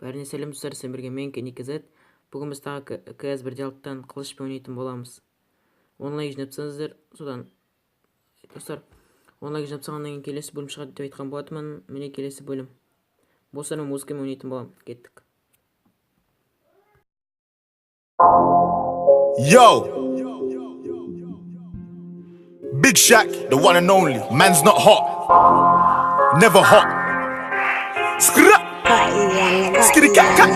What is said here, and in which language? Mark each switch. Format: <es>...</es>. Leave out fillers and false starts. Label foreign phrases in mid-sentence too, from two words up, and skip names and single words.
<kk>сәлем достар, сіздермен бірге мен Никізет. Бүгін біз тағы CS1 диалогтан қылышпен ойнайтын боламыз. Онлайн жинап тастаңыздар, содан достар, онлайн жинап тастағаннан кейін келесі бөлім шығады деп айтқан болатынмын. Міне келесі бөлім. Бостармен музыкамен ойнайтын болам. Кеттік.</kk> <en>Yo, Big Shaq, the one and only. Man's not hot, never hot. Skitty cat cat.</en>